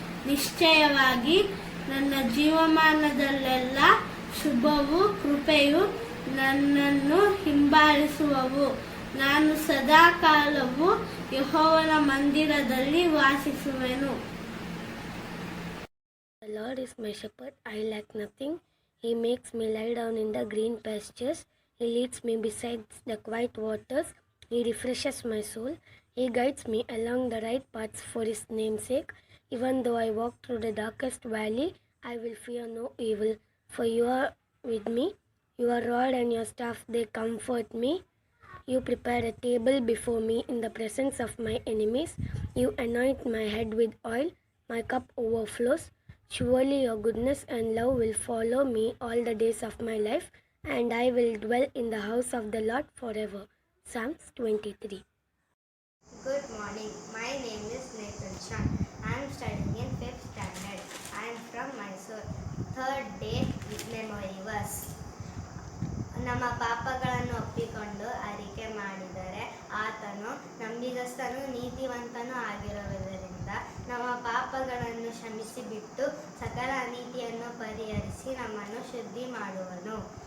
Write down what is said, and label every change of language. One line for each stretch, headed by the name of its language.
Kannada: ನಿಶ್ಚಯವಾಗಿ ನನ್ನ ಜೀವಮಾನದಲ್ಲೆಲ್ಲ ಶುಭವೂ ಕೃಪೆಯು ನನ್ನನ್ನು ಹಿಂಬಾಲಿಸುವವು. ನಾನು ಸದಾಕಾಲವೂ ಯೆಹೋವನ ಮಂದಿರದಲ್ಲಿ ವಾಸಿಸುವೆನು.
English: The Lord is my shepherd, I lack nothing. He makes me lie down in the green pastures. He leads me beside the quiet waters. He refreshes my soul. He guides me along the right paths for His name's sake. Even though I walk through the darkest valley, I will fear no evil, for You are with me. Your rod and Your staff, they comfort me. You prepare a table before me in the presence of my enemies. You anoint my head with oil. My cup overflows. Surely Your goodness and love will follow me all the days of my life, and I will dwell in the house of the Lord forever. Psalms 23. Good morning. My name is Nathan Chan. I am studying in 5th standard. I am from Mysore. Third day memory verse.
Kannada: ನಮ್ಮ ಪಾಪಗಳನ್ನು ಒಪ್ಪಿಕೊಂಡು ಅರಿಕೆ ಮಾಡಿದರೆ ಆತನು ನಂಬಿಗಸ್ತನೂ ನೀತಿವಂತನೂ ಆಗಿರುವುದರಿಂದ ನಮ್ಮ ಪಾಪಗಳನ್ನು ಕ್ಷಮಿಸಿಬಿಟ್ಟು ಸಕಲ ಅನೀತಿಯನ್ನು ಪರಿಹರಿಸಿ ನಮ್ಮನ್ನು ಶುದ್ಧಿ ಮಾಡುವನು.